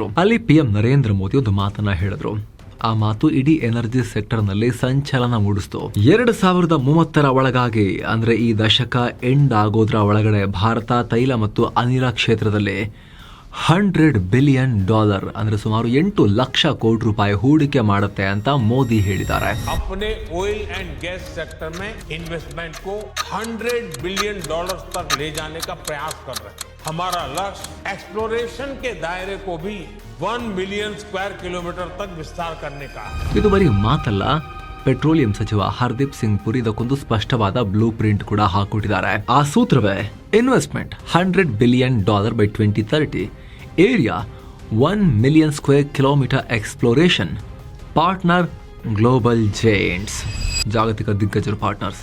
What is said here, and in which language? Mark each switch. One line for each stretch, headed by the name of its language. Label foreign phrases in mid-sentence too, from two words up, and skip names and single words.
Kannada: ಅಲ್ಲಿ PM ನರೇಂದ್ರ ಮೋದಿ ಒಂದು ಮಾತನ್ನ ಹೇಳಿದ್ರು. ಆ ಮಾತು ಇಡೀ
English: energy sector
Kannada: ನಲ್ಲಿ ಸಂಚಲನ ಮೂಡಿಸ್ತು. 2030ರ ಒಳಗಾಗಿ, ಅಂದ್ರೆ ಈ ದಶಕ ಎಂಡ್ ಆಗೋದ್ರ ಒಳಗಡೆ, ಭಾರತ ತೈಲ ಮತ್ತು ಅನಿಲ ಕ್ಷೇತ್ರದಲ್ಲಿ $100 ಬಿಲಿಯನ್ ಅಂದ್ರೆ ಸುಮಾರು 8 ಲಕ್ಷ ಕೋಟಿ ರೂಪಾಯಿ ಹೂಡಿಕೆ ಮಾಡುತ್ತೆ ಅಂತ ಮೋದಿ ಹೇಳಿದ್ದಾರೆ.
Hindi: अपने
English: oil and gas sector
Hindi: में इन्वेस्टमेंट को $100 बिलियन तक ले जाने का प्रयास कर रहे हैं. हमारा लक्ष्य एक्सप्लोरेशन के दायरे को भी 1
English: million square kilometre
Hindi: तक विस्तार करने का.
Kannada: ಇದು ಬರೀ ಮಾತಲ್ಲ. ಪೆಟ್ರೋಲಿಯಂ ಸಚಿವ ಹರ್ದೀಪ್ ಸಿಂಗ್ ಪುರಿ ಇದಕ್ಕೊಂದು ಸ್ಪಷ್ಟವಾದ
English: blue print
Kannada: ಕೂಡ ಹಾಕೊಟ್ಟಿದ್ದಾರೆ. ಆ ಸೂತ್ರವೇ
English: investment $100 billion by 2030, area 1 million square kilometre, exploration, partner global giants,
Kannada: ಜಾಗತಿಕ ದಿಗ್ಗಜರು
English: ಪಾರ್ಟ್ನರ್ಸ್.